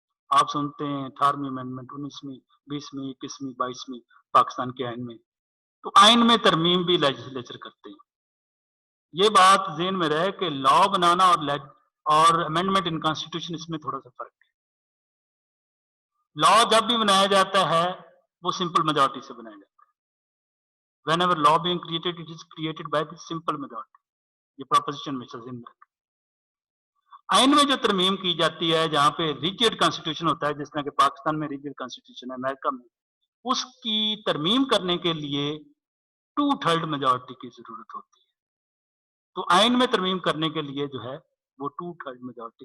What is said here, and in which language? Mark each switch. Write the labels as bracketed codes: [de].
[ur] آپ سنتے ہیں 18ویں امینڈمنٹ، 19ویں، 20ویں، 21ویں، 22ویں پاکستان کے آئین میں. تو آئین میں ترمیم بھی لیجسلیچر کرتے ہیں. یہ بات ذہن میں رہے کہ لا بنانا اور [en] amendment in constitution [ur] اس میں تھوڑا سا فرق ہے. لا جب بھی بنایا جاتا ہے وہ سمپل میجورٹی سے بنایا جاتا ہے. [en] whenever law being created, it is created by the simple majority. [ur] یہ پروپوزیشن میں ذہن میں رکھیں. آئین میں جو ترمیم کی جاتی ہے جہاں پہ ریجڈ کانسٹیٹیوشن ہوتا ہے، جس طرح کہ پاکستان میں ریجڈ کانسٹیٹیوشن ہے، امریکہ میں اس کی ترمیم کرنے کے لیے 2/3 میجورٹی کی ضرورت ہوتی ہے. تو آئین میں ترمیم کرنے کے لیے جو ہے وہ 2/3 میجورٹی.